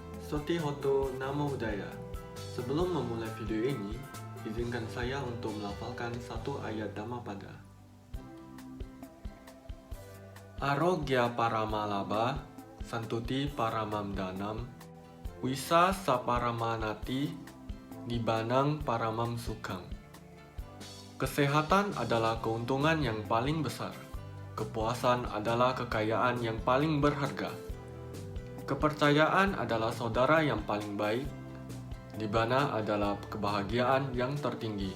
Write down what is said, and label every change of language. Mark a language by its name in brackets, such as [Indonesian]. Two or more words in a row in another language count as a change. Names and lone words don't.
[Pali] Sotihoto Namo Buddhaya. [Indonesian] Sebelum memulai video ini, izinkan saya untuk melafalkan satu ayat Dhammapada. [Pali] Arogya Paramalabha, Santuti Paramamdanam, Wisa Saparamanati, Nibanang Paramam Sukhang. [Indonesian] Kesehatan adalah keuntungan yang paling besar. Kepuasan adalah kekayaan yang paling berharga. Kepercayaan adalah saudara yang paling baik. Nibbana adalah kebahagiaan yang tertinggi.